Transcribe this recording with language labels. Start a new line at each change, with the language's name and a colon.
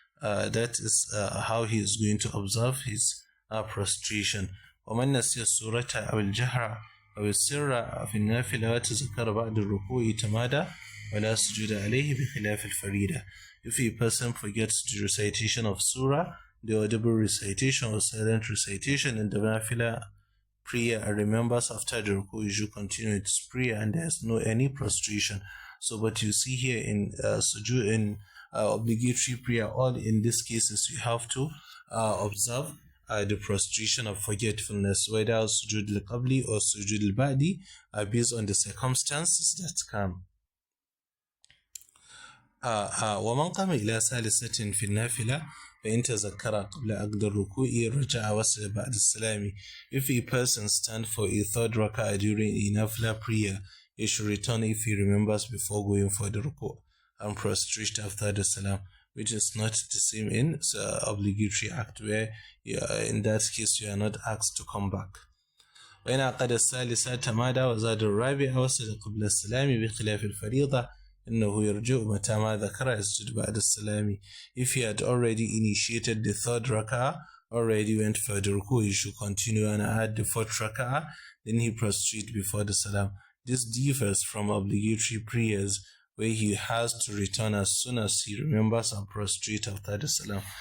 English: That is how he is going to observe his prostration.
Arabic: ومن نسي السورة أو الجهر أو السر في النافلة وتذكر بعد الركوع تمادى ولا سجود عليه بخلاف الفريضة.
English: If a person forgets the recitation of surah, the audible recitation or silent recitation in the nafila prayer, and remembers after the ruku, you should continue its prayer and there is no any prostration. So, but you see here in sujood, in obligatory prayer, all in these cases you have to observe the prostration of forgetfulness, whether sujood al-qabli or sujood al-ba'di, based on the circumstances that come.
Arabic: ومن قام إلى ثالثة في النافلة فإن تذكر قبل عقد الركوع رجع وسجد بعد السلام.
English: If a person stands for a third rak'ah during a nafila prayer, he should return if he remembers before going for the ruku and prostrate after the salam, which is not the same in obligatory act, where in that case you are not asked to come back.
Arabic: وإن عقد الثالثة تمادى وزاد الرابعة وسجد قبل السلام بخلاف الفريضة إنه يرجع متى ما ذكر يسجد بعد السلام.
English: If he had already initiated the third rak'ah, already went for the ruku, he should continue and add the fourth rak'ah, then he prostrate before the salam. This differs from obligatory prayers, where he has to return as soon as he remembers and prostrate after the salam.